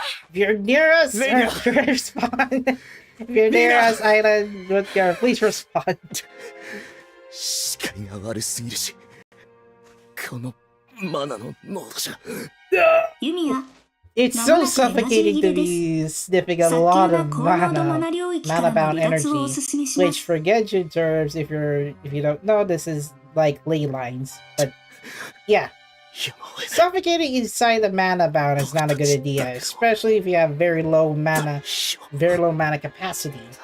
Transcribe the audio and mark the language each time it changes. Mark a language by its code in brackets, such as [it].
[en] If you're near us, respond. If you're near us, Island, Rutger, please respond. [ja] 視界が悪すぎるし、このマナの濃度じゃ。 [en] Yumia, It's so suffocating to be sniffing a lot of mana-bound energy, which for Genshin terms, if you don't know, this is like ley lines. But yeah, suffocating inside the mana-bound is not a good idea, especially if you have very low mana capacity.